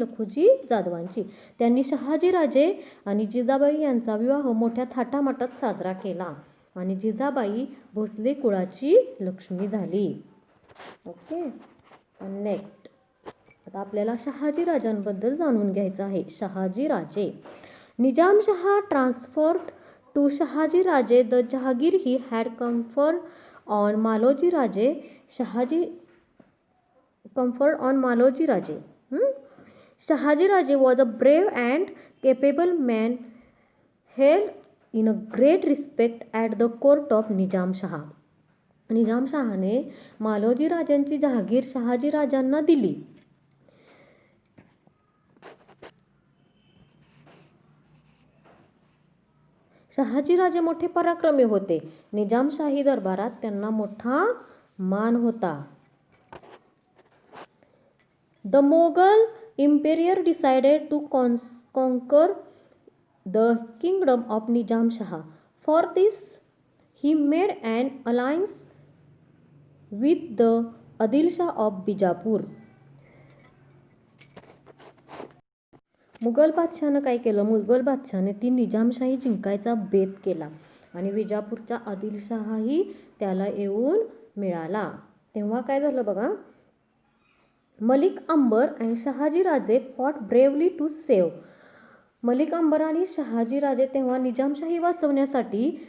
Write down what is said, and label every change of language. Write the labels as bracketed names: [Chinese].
[Marathi] लखुजी जाधवांची. त्यांनी शहाजी राजे आणि जिजाबाई यांचा विवाह मोठ्या थाटामाटात साजरा केला आणि जिजाबाई भोसले कुळाची लक्ष्मी झाली. ओके. नेक्स्ट, आता आपल्याला शहाजी राजांबद्दल जाणून घ्यायचं आहे. [English] Shahaji Raje. Nizamshah transferred to Shahaji Raje the jagir he had conferred on Maloji Raje. Shahaji conferred on Maloji Raje. Shahaji Raje was a brave and capable man held in a great respect at the court of Nizam Shah. [Marathi] Nizam शहाने मालोजी राजांची जहागीर शहाजी राजांना दिली. शहाजी राजे मोठे पराक्रमी होते. निजामशाही दरबारात त्यांना मोठा मान होता. [English] The Mughal Emperor decided to conquer the kingdom of Nizam Shah. For this, he made an alliance with the Adil Shah of Bijapur. [Marathi] Mughal बादशाहनं काय केलं? मुघल बादशाहने ती निजामशाही जिंकायचा बेत केला आणि विजापूरचा आदिलशाही त्याला येऊन मिळाला. तेव्हा काय झालं बघा, [English] Malik Ambar and Shahaji Raje fought bravely to save. [Marathi] Malik Ambar आणि शहाजी राजे तेव्हा निजामशाही वाचवण्यासाठी